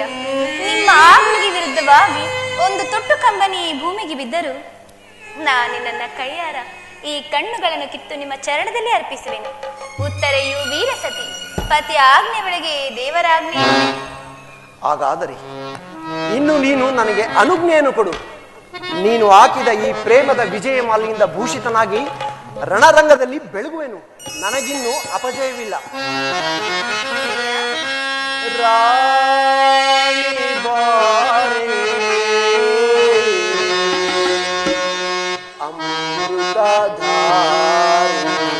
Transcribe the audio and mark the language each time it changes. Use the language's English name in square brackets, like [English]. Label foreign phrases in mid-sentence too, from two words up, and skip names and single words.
[Kannada] ನಿಮ್ಮ ಆಜ್ಞೆಗೆ ವಿರುದ್ಧವಾಗಿ ಒಂದು ತೊಟ್ಟು ಕಂಬನಿ ಭೂಮಿಗೆ ಬಿದ್ದರೂ ನಾನು ನನ್ನ ಕೈಯಾರ ಈ ಕಣ್ಣುಗಳನ್ನು ಕಿತ್ತು ನಿಮ್ಮ ಚರಣದಲ್ಲಿ ಅರ್ಪಿಸುವೆನು. ಉತ್ತರೆಯು ವೀರಸತಿ, ಪತಿ ಆಜ್ಞೆ ಒಳಗೆ ದೇವರಾಜ್ಞೆ. ಹಾಗಾದರೆ ಇನ್ನು ನೀನು ನನಗೆ ಅನುಜ್ಞೆಯನ್ನು ಕೊಡು. ನೀನು ಹಾಕಿದ ಈ ಪ್ರೇಮದ ವಿಜಯ ಮಾಲೆಯಿಂದ ಭೂಷಿತನಾಗಿ ರಣರಂಗದಲ್ಲಿ ಬೆಳಗುವೆನು. ನನಗಿನ್ನೂ ಅಪಜಯವಿಲ್ಲ. ರಾಣಿ ಬಾರೆ ಅಮೃತಧಾರೆ